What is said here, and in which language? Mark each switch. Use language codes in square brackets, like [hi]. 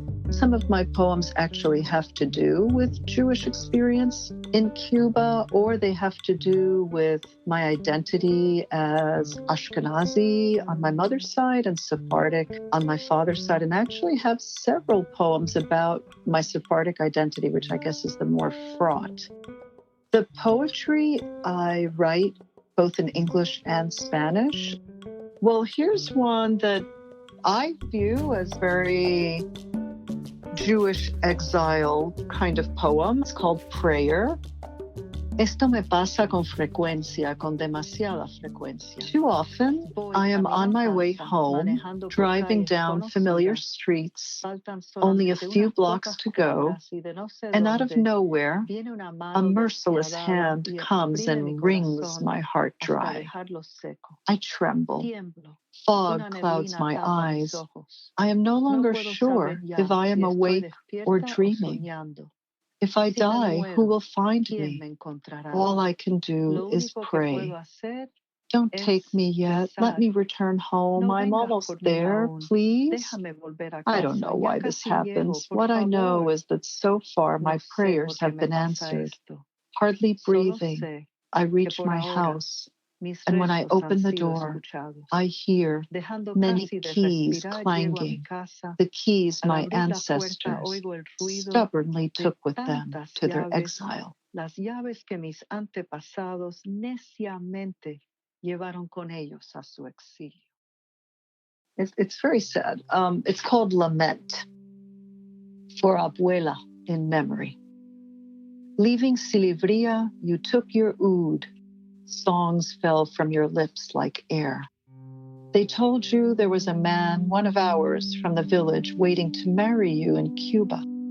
[en] Some of my poems actually have to do with Jewish experience in Cuba, or they have to do with my identity as Ashkenazi on my mother's side and Sephardic on my father's side. And I actually have several poems about my Sephardic identity, which I guess is the more fraught. The poetry I write both in English and Spanish. Well, here's one that I view as very Jewish exile kind of poem. It's called Prayer. [es] Esto me pasa con frecuencia, con demasiada frecuencia. [en] Too often, I am on my way home, driving down familiar streets, only a few blocks to go, and out of nowhere, a merciless hand comes and wrings my heart dry. I tremble. Fog clouds my eyes. I am no longer sure if I am awake or dreaming. If I die, who will find me? All I can do is pray. Don't take me yet. Let me return home. I'm almost there, please. I don't know why this happens. What I know is that so far my prayers have been answered. Hardly breathing, I reach my house. And when I open the door, I hear many keys clanging, the keys my ancestors stubbornly took with them to their exile. [es] Las llaves que mis antepasados neciamente llevaron con ellos a su exilio. [en] It's very sad. It's called Lament for Abuela in memory. Leaving Silivria, you took your oud. Songs fell from your lips like air. They told you there was a man, one of ours, from the village, waiting to marry you in Cuba.